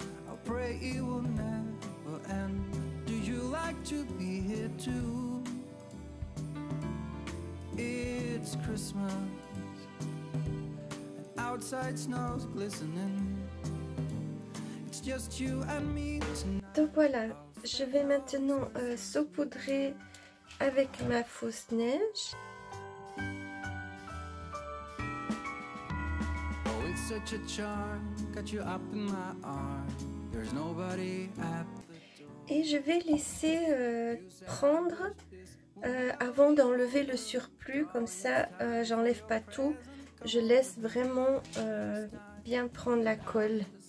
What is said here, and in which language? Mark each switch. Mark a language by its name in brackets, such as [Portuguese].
[English] I pray it will never end. Do you like to be here too? It's Christmas and outside snow's glistening. It's just you and me tonight. [French] Donc voilà, je vais maintenant saupoudrer avec ma fausse neige. [English] Oh, it's such a charm, got you up in my arms. There's nobody at the door. [French] Et je vais laisser prendre avant d'enlever le surplus, comme ça j'enlève pas tout, je laisse vraiment bien prendre la colle.